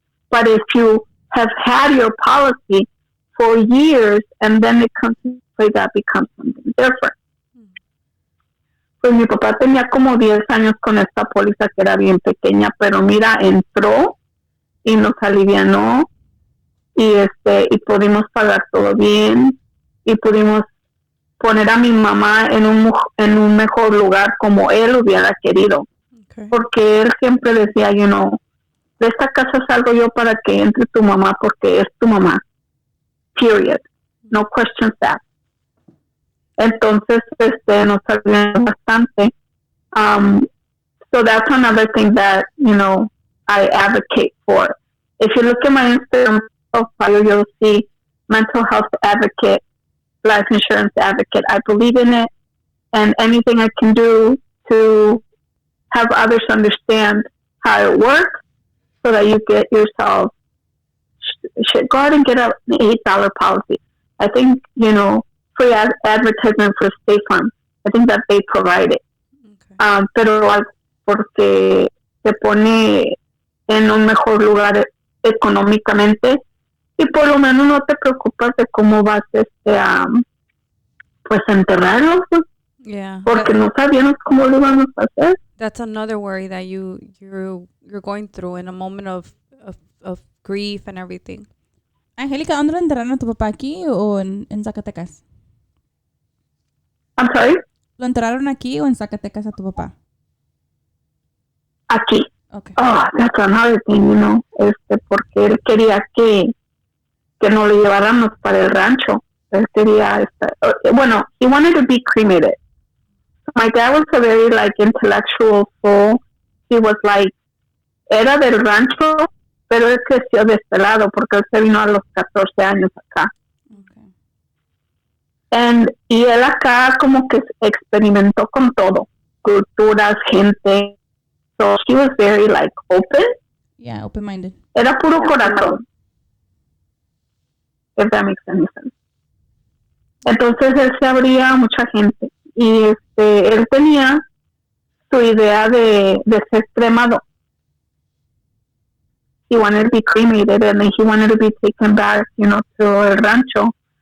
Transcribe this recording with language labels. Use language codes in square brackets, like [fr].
[en] But if you have had your policy for years and then it comes to play, that becomes something different. [es] Pues mi papá tenía como 10 años con esta póliza que era bien pequeña, pero mira, entró y nos alivianó y pudimos pagar todo bien y pudimos poner a mi mamá en un mejor lugar como él hubiera querido. Okay. Porque él siempre decía, de esta casa salgo yo para que entre tu mamá porque es tu mamá. [en] Period. No questions asked. [es] Entonces, nos ayudan bastante. [en] So that's another thing that, I advocate for. If you look at my Instagram profile, you'll see mental health advocate, life insurance advocate. I believe in it, and anything I can do to have others understand how it works so that you get yourself, go ahead and get an $8 policy. I think, free advertisement for State Farm. I think that they provide it. Okay. [es] Pero porque te pone en un mejor lugar económicamente y por lo menos no te preocupas de cómo vas pues enterrarlos. [en] Yeah. [es] Porque no sabíamos cómo lo íbamos a hacer. [en] That's another worry that you're going through in a moment of grief and everything. [es] Angélica, ¿dónde lo enterraron a tu papá, aquí o en Zacatecas? [en] I'm sorry? [es] ¿Lo enterraron aquí o en Zacatecas a tu papá? Aquí. [en] Okay. Oh, that's another thing, [es] porque él quería que nos lo lleváramos para el rancho. Él quería [en] he wanted to be cremated. My dad was a very, intellectual soul. He was [es] era del rancho, pero él creció de este lado porque él se vino a los 14 años acá. Y él acá como que experimentó con todo, culturas, gente. [en] So he was very open. Yeah, open-minded. [es] Era puro corazón. [en] If that makes any sense. [es] Entonces él se abría a mucha gente y él tenía su idea de ser cremado. [en] He wanted to be cremated and then he wanted to be taken back, to el rancho.